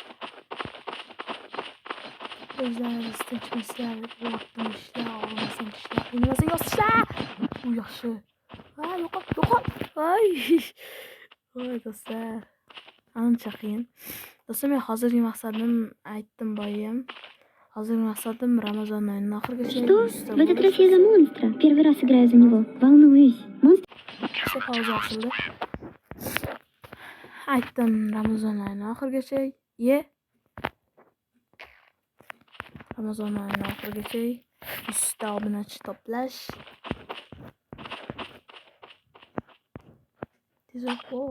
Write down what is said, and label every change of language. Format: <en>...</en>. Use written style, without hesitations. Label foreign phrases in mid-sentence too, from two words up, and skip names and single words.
<uz>O'zlaringiz tinchmisizlar, vaqtni ishlar. U yaxshi. Yo'qol. Voy do'stlar. Ancha qiyin. Do'stlar, men hozirgi maqsadim aytdim boyim. Hozirgi maqsadim Ramazon oyining oxirigacha.</uz> <ru>Что? В этот раз я за монстра. Первый раз играю за него. Волнуюсь. Монстр.</ru> <tr>Pauza açıldı.</tr> <uz>Aytdim Ramazon oyining oxirigacha. Ramazon oyining oxirigacha 100 ta obunachi to'plash. Tezroq bo'l.</uz>